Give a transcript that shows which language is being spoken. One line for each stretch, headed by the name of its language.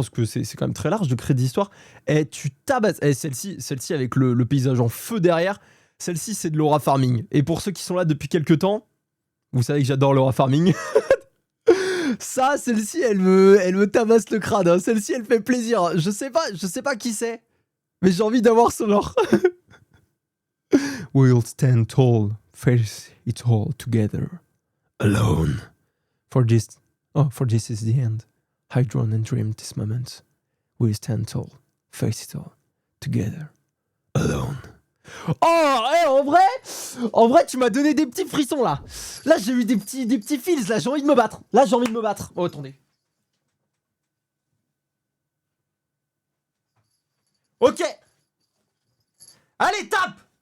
French: Parce que c'est quand même très large de créer des histoires. Et tu tabasses... Et celle-ci avec le paysage en feu derrière, celle-ci c'est de l'aura farming. Et pour ceux qui sont là depuis quelques temps, vous savez que j'adore l'aura farming. Ça, celle-ci, elle me tabasse le crâne. Hein. Celle-ci, elle fait plaisir. Je sais pas qui c'est, mais j'ai envie d'avoir son or.
English: We'll stand tall, face it all together, alone. For this is the end. I drawn and dreamed this moment. We'll stand tall, face it all together, alone.
French: Oh, en vrai, tu m'as donné des petits frissons là. Là, j'ai eu des petits feels. Là, j'ai envie de me battre. Oh, attendez. Ok. Allez, tape.